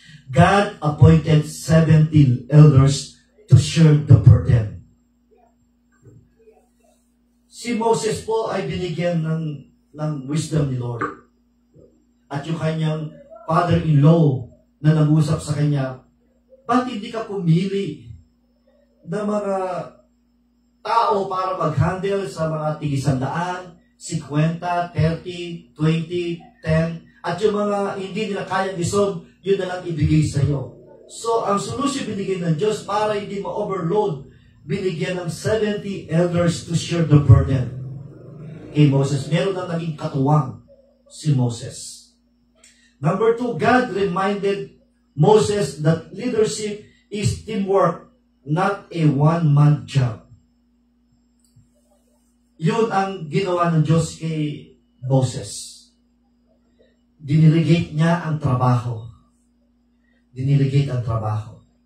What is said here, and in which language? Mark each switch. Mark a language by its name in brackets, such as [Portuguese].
[English] God appointed 70 elders to share the burden. [Filipino] Si Moses po ay binigyan ng wisdom ni Lord. At yung kanyang father-in-law na nag-usap sa kanya, ba't hindi ka pumili ng mga tao para mag-handle sa mga tig-100, 50, 30, 20, 10, at yung mga hindi nila kayang isolve, yun na lang ibigay sa iyo. So, ang solusyon binigay ng Diyos para hindi ma-overload, binigyan ng 70 elders [English] to share the burden. [Filipino] Kay Moses, meron na naging katuwang si Moses. [English] Number 2, God reminded Moses that leadership is teamwork, not a one-man job. [Filipino] Yun ang ginawa ng Diyos kay Moses. Diniligate niya ang trabaho. Diniligate ang trabaho.